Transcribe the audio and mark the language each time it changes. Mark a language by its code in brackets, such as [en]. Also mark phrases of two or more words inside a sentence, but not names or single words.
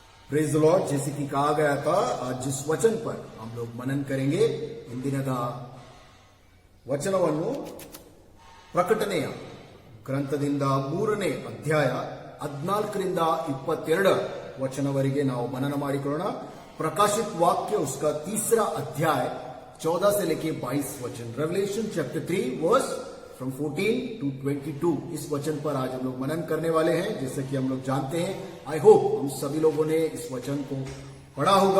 [en] Praise the Lord. [hi] जैसे कि कहा गया था, आज जिस वचन पर हम लोग मनन करेंगे [kn] इंदिनದ ವಚನವನ್ನು ಪ್ರಕಟಣೆಯ ಗ್ರಂಥದಿಂದ 3ನೇ ಅಧ್ಯಾಯ 14ರಿಂದ 22 ವಚನವರೆಗೆ ನಾವು मनन ಮಾಡಿಕೊಳ್ಳೋಣ। [hi] प्रकाशित वाक्य उसका 3रा अध्याय 14 से लेके 22 वचन। [en] Revelation chapter 3 verse from 14 to 22. [hi] इस वचन पर आज हम लोग मनन करने वाले हैं। जैसे कि हम लोग जानते हैं, [en] I hope [hi] हम सभी लोगों ने इस वचन को पढ़ा होगा।